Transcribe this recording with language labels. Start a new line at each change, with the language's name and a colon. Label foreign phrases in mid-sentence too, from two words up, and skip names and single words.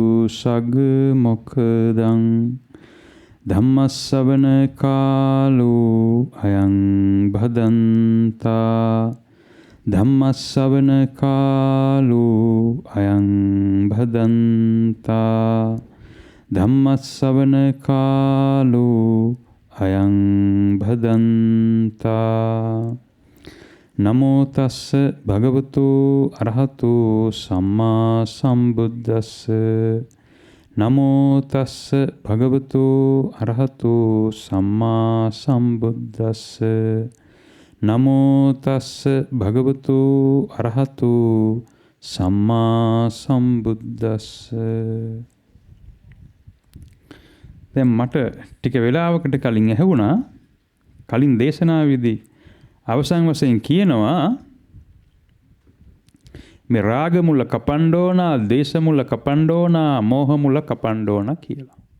Pali: सगमुखदं धम्मश्रवण कालो अयं भदन्ता धम्मश्रवण कालो अयं भदन्ता ධම්මස්සවන කාලෝ අයං භදන්තා නමෝ තස්ස භගවතු අරහතු සම්මා සම්බුද්දස්ස නමෝ තස්ස භගවතු අරහතු සම්මා සම්බුද්දස්ස නමෝ තස්ස භගවතු අරහතු සම්මා සම්බුද්දස්ස.
Sinhala: දැන් මට ටික වෙලාවකට කලින් ඇහුණා කලින් දේශනාවේදී අවසන් වශයෙන් කියනවා මේ රාග මුල කපන්න ඕන, දේශ මුල කපන්න ඕන, මෝහ මුල කපන්න ඕන කියලා.